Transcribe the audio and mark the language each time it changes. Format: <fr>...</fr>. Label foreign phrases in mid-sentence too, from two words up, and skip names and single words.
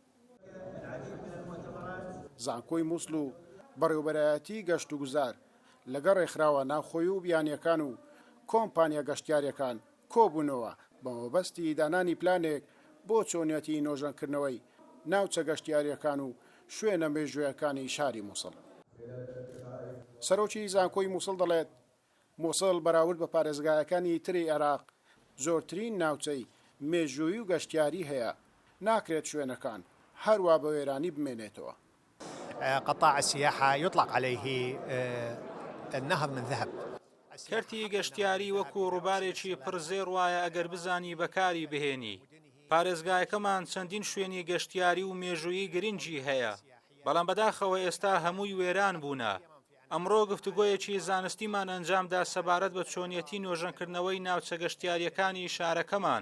<ckb>زانکۆی مووسڵ و بەڕێوەبەرایەتی گەشت و گوزار لەگەڵ ڕێکخراوە ناوخۆی و بیانیەکان و کۆمپانیا گەشتیاریەکان کۆبوونەوە بە مەبەستی دانانی پلانێک بۆ چۆنیەتی نۆژانکردنەوەی ناوچە گەشتیاریەکان و شوێنە مێژوویەکانی شاری مووسڵ. سەرۆکی زانکۆی مووسڵ دەڵێت مووسڵ بەراورد بە پارێزگایەکانی تری عێراق زۆرترین ناوچەی مێژووی و گەشتیاری هەیە، ناکرێت شوێنەکان هەروە بە وێرانی بمێنێتەوە.</ckb> <ar>قطاع السياحة يطلق عليه النهر من ذهب.</ar> <ckb>کەرتی گەشتیاری وەکو ڕووبارێکی پڕزێر وایە ئەگەر بزانی بەکاری بهێنی. پارێزگایەکەمان چەندین شوێنی گەشتیاری و مێژوویی گرنگی هەیە، بەڵام بەداخەوە ئێستا هەمووی وێران بوونە. ئەمڕۆ گفتوگۆیەکی زانستیمان ئەنجامدا سەبارەت بە چۆنیەتی نۆژەنکردنەوەی ناوچە گەشتیاریەکانی شارەکەمان.</ckb>